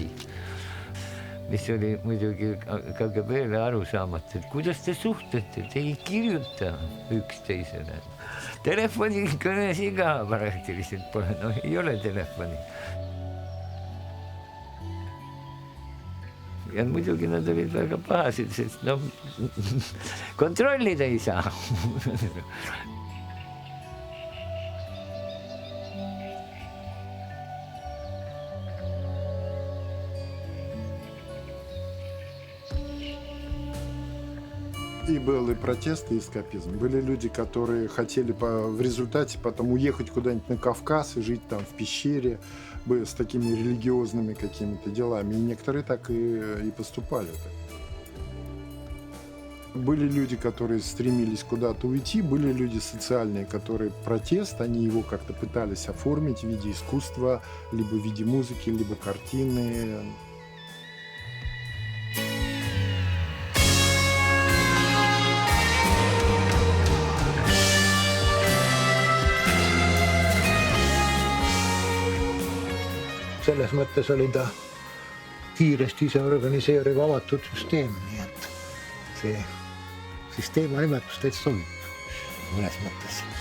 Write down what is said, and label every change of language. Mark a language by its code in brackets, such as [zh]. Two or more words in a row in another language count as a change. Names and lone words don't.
[et] Mis oli muidugi KGB-le arusaamatu, et kuidas te suhtlete, te ei kirjuta üksteisele. Telefonikõnesi ka praktiliselt pole, ei ole telefoni. Ja muidugi nad olid väga pahased, sest kontrollida ei saa. [ru] И были протесты и эскапизм. Были люди, которые хотели в результате потом уехать куда-нибудь на Кавказ и жить там в пещере с такими религиозными какими-то делами. И некоторые так и поступали. Были люди, которые стремились куда-то уйти, были люди социальные, которые протест, они его как-то пытались оформить в виде искусства, либо в виде музыки, либо картины. [et] Selles mõttes oli ta kiiresti ise organiseeriv avatud süsteem, nii et see süsteema nimetus täitsa sobib mõnes mõttes.